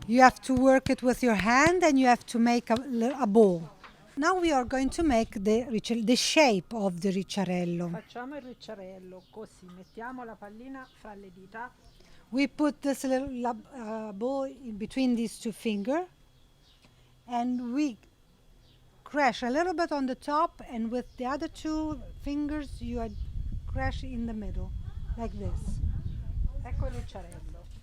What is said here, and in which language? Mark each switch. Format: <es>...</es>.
<en>You have to work it with your hand and you have to make a ball. Now we are going to make the shape of the ricciarello.</en> <it>Facciamo il ricciarello così, mettiamo la pallina fra le dita.</it> <en>We put this little ball in between these two fingers and we crash a little bit on the top, and with the other two fingers you crash in the middle, like this.</en> <it>Ecco il ricciarello.</it>